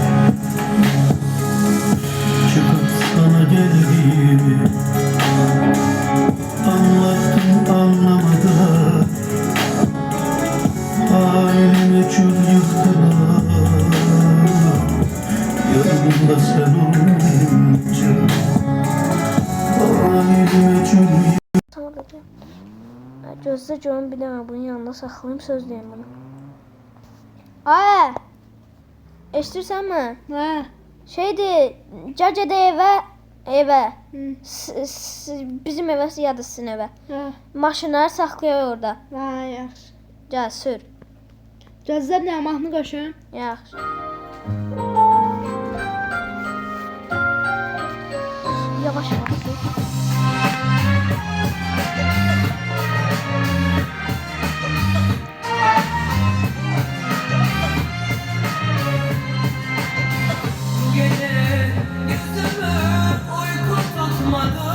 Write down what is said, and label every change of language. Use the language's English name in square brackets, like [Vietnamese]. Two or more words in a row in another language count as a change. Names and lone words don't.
[Turkish] Çıkıp sana geldiğimi anlattım anlamadılar. Ailemi çöl yıktılar. Yanımda sen olmayınca ailemi çöl yıktılar. [Azerbaijani] Tamam da. Gözlə görüm bir dənə bunun yanında saxlayım söz deyim bunu. Ay! Eşidirsənmi? Hə. Şeydir, Cacədə evə. Bizim evə ya da sizin evə. Hə. Maşınları saxlayaq orada. Hə, yaxşı. Gəl sür. Gözləb nə mahnı qoşum? Yaxşı. Yavaş yavaş sür. [Turkish] Gece yüzümü uyku tutmadı.